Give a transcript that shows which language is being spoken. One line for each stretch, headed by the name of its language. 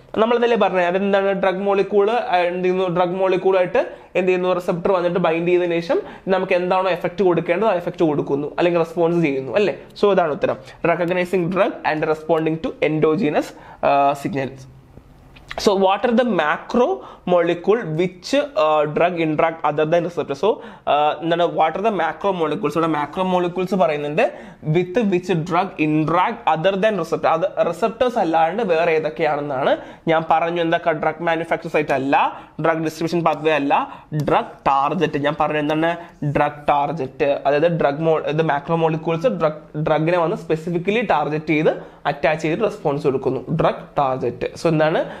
Malayalam: നമ്മളതല്ലേ പറഞ്ഞത്, അതെന്താണ്? Drug molecule എന്ത് ചെയ്യുന്നു? ഡ്രഗ് മോളിക്യൂളായിട്ട് എന്ത് ചെയ്യുന്നു? റിസപ്റ്റർ വന്നിട്ട് ബൈൻഡ് ചെയ്തതിനു ശേഷം നമുക്ക് എന്താണോ എഫക്ട് കൊടുക്കേണ്ടത് ആ എഫക്ട് കൊടുക്കുന്നു, അല്ലെങ്കിൽ റെസ്പോൺസ് ചെയ്യുന്നു അല്ലേ. സോ ഇതാണ് ഉത്തരം.
English: Recognizing drug and responding to endogenous signals. So what are the macromolecule which drug interact other than receptor? So what are the macromolecules? So the macromolecules പറയുന്നുണ്ട് with which drug interact other than receptor.
Malayalam: അത് receptors അല്ലാണ്ട് വേറെ ഏതൊക്കെയാണെന്നാണ് ഞാൻ പറഞ്ഞു. എന്തൊക്കെ? Drug manufacture site അല്ല, drug distribution pathway അല്ല, drug target. ഞാൻ പറഞ്ഞു എന്താണ്? Drug target. അതായത് മാക്രോമോളിക്യൂൾസ് ഡ്രഗിനെ വന്ന് സ്പെസിഫിക്കലി ടാർജറ്റ് ചെയ്ത് അറ്റാച്ച് ചെയ്ത് റെസ്പോൺസ് കൊടുക്കുന്നു. Drug target. സോ എന്താണ്?